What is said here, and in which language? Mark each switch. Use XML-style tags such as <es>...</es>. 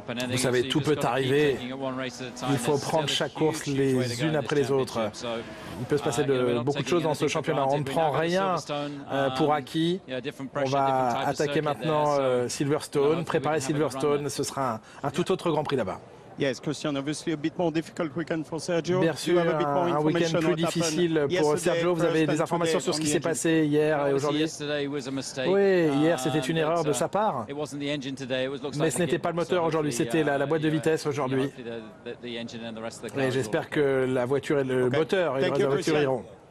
<fr>Vous savez, tout peut arriver. Il faut prendre chaque course les unes après les autres. Il peut se passer beaucoup de choses dans ce championnat. On ne prend rien pour acquis. On va attaquer maintenant Silverstone, préparer Silverstone. Ce sera un tout autre Grand Prix là-bas.</fr> <en>Yes, Christian, obviously a bit more difficult weekend for Sergio.</en> <fr>Bien sûr, un week-end plus difficile pour Sergio. Vous avez des informations sur ce qui s'est passé hier et aujourd'hui? Oui, hier c'était une erreur de sa part. Mais ce n'était pas le moteur aujourd'hui, c'était la boîte de vitesse aujourd'hui. Et j'espère que la voiture et le moteur et le reste de la voiture iront.</fr>